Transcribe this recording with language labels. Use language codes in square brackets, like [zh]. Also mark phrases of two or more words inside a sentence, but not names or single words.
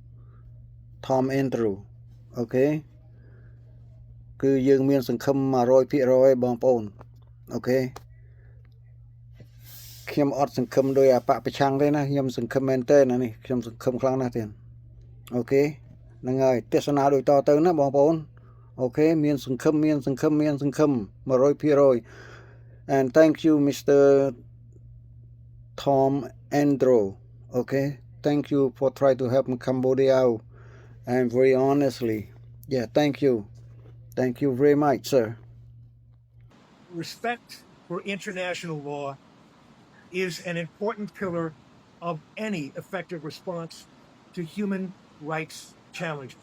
[km] អូខេគឺយើងមានសង្ឃឹម 100% បងប្អូនអូខេខ្ញុំអត់សង្ឃឹមដោយអបប្រឆាំងទេណាខ្ញុំសង្ឃឹមមែនតើនេះខ្ញុំសង្ឃឹមខ្លាំងណាស់ទៀតអូខេហ្នឹងហើយទេសនាដូចតទៅណាបងប្អូនអូខេមានសង្ឃឹម100% [en] and thank you Mr. Tom Andrew okay thank you for trying to help Cambodia out and very honestly yeah thank you very much sir Respect for international law is an important pillar of any effective response to human rights challenges.